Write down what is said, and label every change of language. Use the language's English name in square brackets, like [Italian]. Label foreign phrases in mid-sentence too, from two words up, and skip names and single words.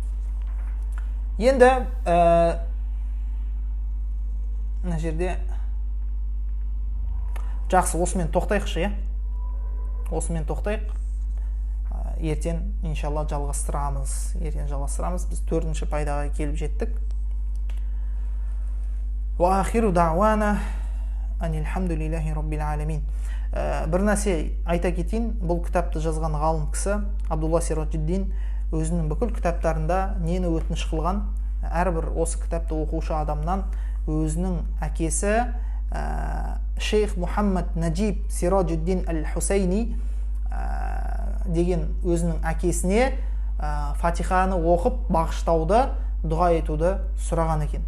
[Kazakh] Енді мына жерде жақсы, осымен тоқтайықшы, иә? Осымен тоқтайық. Ертең иншалла жалғастырамыз. Біз 4-ші пайдаға келіп жеттік. [Arabic] وآخر دعوانا أن الحمد لله رب العالمين. [Kazakh] Бір нәрсе айта кетейін, бұл кітапты жазған ғалым кісі Абдулла Сираджиддин өзінің бүкіл кітаптарында нені өтініш қылған? Әрбір осы кітапты оқушы адамнан өзінің әкесі Шейх Мухаммад Наджиб Сираджиддин Аль-Хусайни деген өзінің әкесіне Фатиханы оқып бағыштауды, дұға етуді сұраған екен.